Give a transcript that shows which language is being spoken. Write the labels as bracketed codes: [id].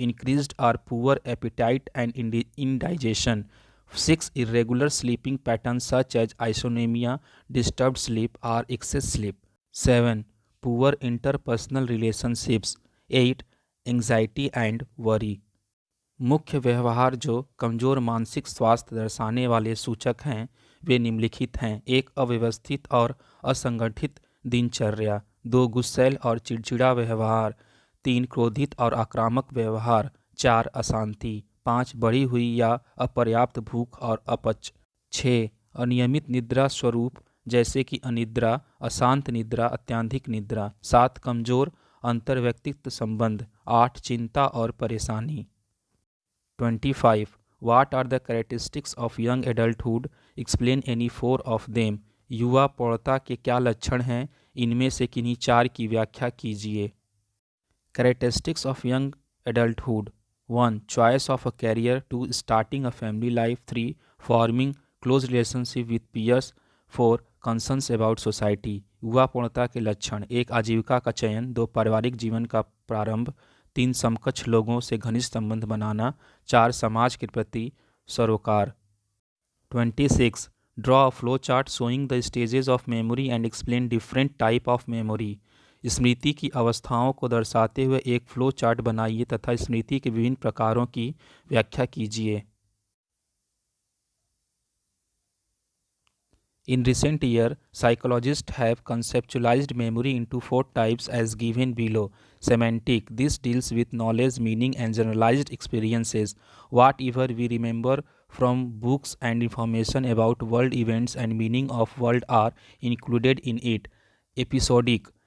[en] Increased or poor appetite and indigestion. 6. Irregular sleeping patterns such as insomnia, disturbed sleep or excess sleep. 7. Poor interpersonal relationships. 8. Anxiety and worry. [hi] मुख्य व्यवहार जो कमज़ोर मानसिक स्वास्थ्य दर्शाने वाले सूचक हैं वे निम्नलिखित हैं। 1. अव्यवस्थित और असंगठित दिनचर्या। 2. गुस्सैल और चिड़चिड़ा व्यवहार। 3. क्रोधित और आक्रामक व्यवहार। 4. अशांति। 5. बढ़ी हुई या अपर्याप्त भूख और अपच। 6. अनियमित निद्रा स्वरूप जैसे कि अनिद्रा, अशांत निद्रा, अत्यधिक निद्रा। 7. कमज़ोर अंतर्व्यक्तित्व संबंध। 8. चिंता और परेशानी। 25. [en] What are the characteristics of young adulthood? Explain any 4 of them. [hi] युवा प्रौढ़ता के क्या लक्षण हैं? इनमें से किन्हीं 4 की व्याख्या कीजिए। [en] Characteristics of young adulthood. 1. Choice of a career. 2. Starting a family life. 3. Forming close relationship with peers. 4. Concerns about society. [hi] युवा पूर्णता के लक्षण। 1. आजीविका का चयन। 2. पारिवारिक जीवन का प्रारंभ। 3. समकक्ष लोगों से घनिष्ठ संबंध बनाना। 4. समाज के प्रति सरोकार। 26. [en] Draw a flow chart showing the stages of memory and explain different type of memory. [hi] स्मृति की अवस्थाओं को दर्शाते हुए एक फ्लो चार्ट बनाइए तथा स्मृति के विभिन्न प्रकारों की व्याख्या कीजिए। [en] In recent years, psychologists have conceptualized memory into 4 types as given below. Semantic. This deals with knowledge, meaning and generalized experiences. Whatever we remember from books and information about world events and meaning of world are included in it. Episodic.